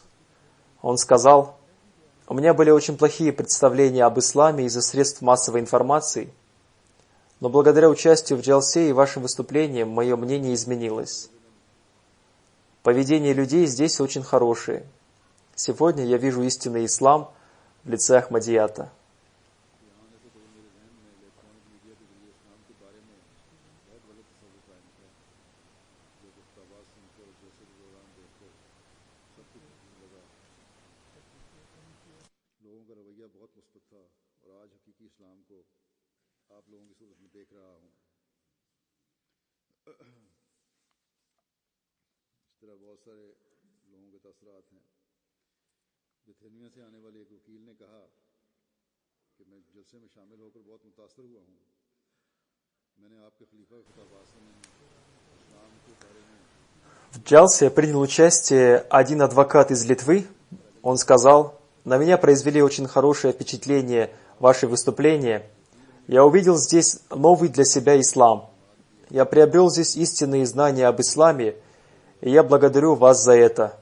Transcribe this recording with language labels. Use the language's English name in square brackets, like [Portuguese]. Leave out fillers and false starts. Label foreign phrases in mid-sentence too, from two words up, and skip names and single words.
[Russian] Он сказал: «У меня были очень плохие представления об исламе из-за средств массовой информации, но благодаря участию в джалсе и вашим выступлениям мое мнение изменилось. Поведение людей здесь очень хорошее. Сегодня я вижу истинный ислам в лице Ахмадията». [Urdu] لوگوں کا رویہ بہت مثبت تھا اور آج حقیقی اسلام کو آپ لوگوں کی صورت میں دیکھ رہا ہوں. اس طرح بہت سارے لوگوں کے تاثرات ہیں. لتھوانیا سے آنے والے ایک وکیل نے کہا کہ میں جلسے میں شامل ہو کر بہت متاثر ہوا ہوں. میں نے آپ کے خلیفہ خدا باد میں اسلام کے بارے میں [Russian] В джалсе принял участие один адвокат из Литвы. Он сказал: «На меня произвели очень хорошее впечатление ваши выступления. Я увидел здесь новый для себя ислам. Я приобрел здесь истинные знания об исламе, и я благодарю вас за это.